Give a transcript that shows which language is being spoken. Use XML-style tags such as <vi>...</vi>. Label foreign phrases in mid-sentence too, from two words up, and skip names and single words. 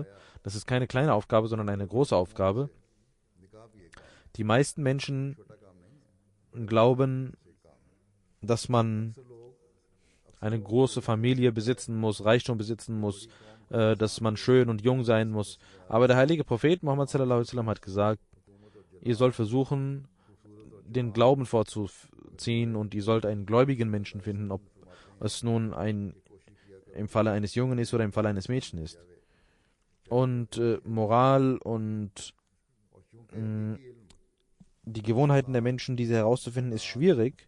<de>Das ist keine kleine Aufgabe, sondern eine große Aufgabe. Die meisten Menschen glauben, dass man eine große Familie besitzen muss, Reichtum besitzen muss, dass man schön und jung sein muss. Aber der heilige Prophet Muhammad</de> <ar>صلى الله عليه وسلم</ar> <de>hat gesagt, ihr sollt versuchen, den Glauben vorzuziehen und ihr sollt einen gläubigen Menschen finden, ob es nun im Falle eines Jungen ist oder im Falle eines Mädchens ist. Und Moral und die Gewohnheiten der Menschen, diese herauszufinden, ist schwierig.</de>